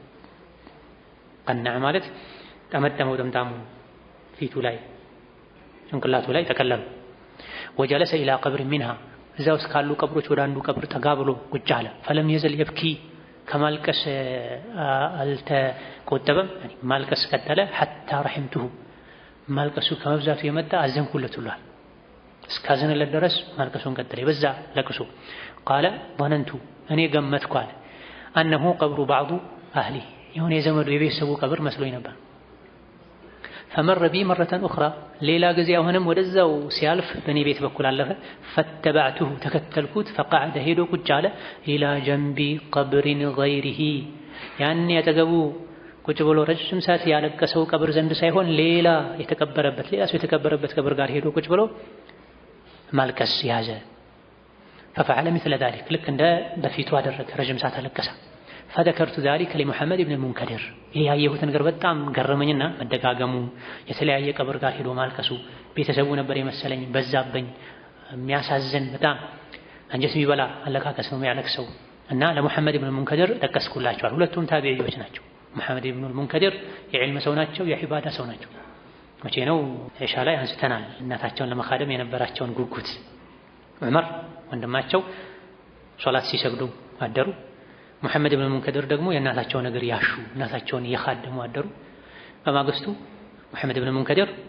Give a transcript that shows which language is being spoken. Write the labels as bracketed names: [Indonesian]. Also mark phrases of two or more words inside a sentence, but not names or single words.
[Amharic] ቀነዐ ማለት ጠመጠመው ጥምጣሙ ፊቱ ላይ ጭንቅላቱ ላይ ተቀለሉ። [Arabic] وجلس إلى قبر منها [Amharic] እዛ ውስጥ ካሉ ቀብሮች ወደ አንዱ ቀብር ጠጋ ብሎ ቁጭ አለ። [Arabic] فلم يزل يبكي [Amharic] ከማልቀስ አልተቆጠበም፣ ማልቀስ ቀጠለ። [Arabic] حتى رحمته [Amharic] ማልቀሱ ከመብዛቱ የመጣ አዘንኩለት ብሏል። እስካዘነለት ድረስ ማልቀሱን ቀጠለ። በዛ ለቅሶ [Arabic] قال ظننت [Amharic] እኔ ገመትኩ አለ [Arabic] أنه قبر بعض أهلي [Amharic] የሆነ የዘመዱ የቤተሰቡ ቀብር መስሎኝ ነበር። [Arabic] فمر بي مرة أخرى [Amharic] ሌላ ጊዜ አሁንም ወደዛው ሲያልፍ በእኔ ቤት በኩል አለፈ። فاتبعته ተከተልኩት فقعد ሄዶ ቁጭ አለ [Arabic] إلى جنب قبر غيره [Amharic] ያኔ ያጠገቡ ቁጭ ብሎ ረጅም ሰዓት ያለቀሰው ቀብር ዘንድ ሳይሆን ሌላ የተቀበረበት ሌላ ሰው የተቀበረበት ቀብር ጋር ሄዶ ቁጭ ብሎ ማልቀስ ያዘ። [Arabic] ففعل مثل ذلك [Amharic] ልክ እንደ በፊቱ አደረገ። ረጅም ሰዓት አለቀሰ። [Arabic] فذكرت ذلك لمحمد بن [Amharic] المنكدر ይሄ ያየሁት ነገር በጣም ገረመኝና መደጋገሙ የተለያየ ቀብር ጋር ሄዶ ማልቀሱ ቤተሰቡ ነበር የመሰለኝ በዛብኝ። የሚያሳዝን በጣም አንጀት የሚበላ አለቃቀስ ነው የሚያለቅሰው እና ለሙሐመድ ብን ሙንከድር ጠቀስኩላቸዋል። ሁለቱም ታቢዒዎች ናቸው። ሙሐመድ ብን ሙንከድር የዕልም ሰው ናቸው፣ የዒባዳ ሰው ናቸው። መቼ ነው ኢሻ ላይ አንስተናል እናታቸውን ለመኻደም የነበራቸውን ጉጉት። ዑመር ወንድማቸው ሶላት ሲሰግዱ አደሩ። ሙሐመድ ብን ሙንከድር ደግሞ የእናታቸውን እግር ያሹ እናታቸውን እየኻደሙ አደሩ። በማግስቱ ሙሐመድ ብን ሙንከድር